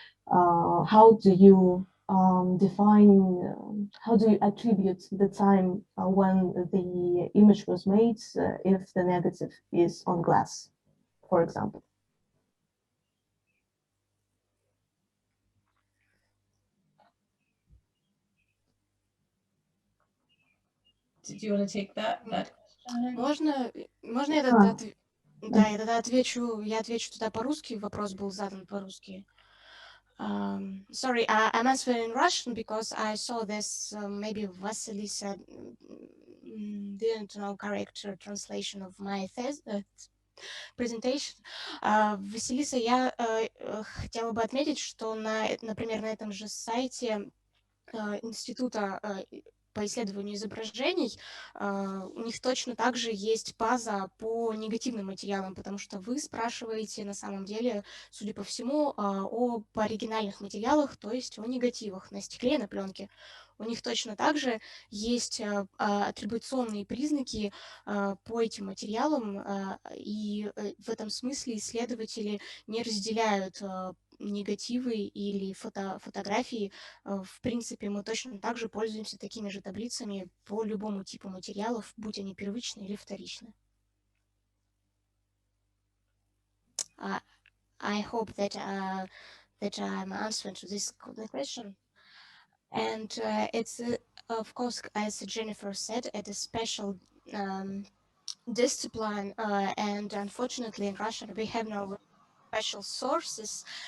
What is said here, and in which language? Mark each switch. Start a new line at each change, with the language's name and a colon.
English: How do you define, how do you attribute the time when the image was made if the negative is on glass, for example? Did you want to take that question?
Russian: Можно я тогда отвечу, я отвечу туда по-русски, вопрос был задан по-русски.
English: Sorry, I'm answering in Russian because I saw this, maybe Vasilisa didn't know correct translation of my presentation.
Russian: Василиса, я хотела бы отметить, что, например, на этом же сайте Института по исследованию изображений, у них точно так же есть база по негативным материалам, потому что вы спрашиваете на самом деле, судя по всему, об оригинальных материалах, то есть о негативах на стекле, на пленке. У них точно так же есть атрибуционные признаки по этим материалам, и в этом смысле исследователи не разделяют негативы или фотографии. В принципе, мы точно так же пользуемся такими же таблицами по любому типу материалов, будь они первичные или вторичные.
English: I hope that I'm answering to this question. And it's, of course, as Jennifer said, at a special discipline, and unfortunately in Russia we have no special sources.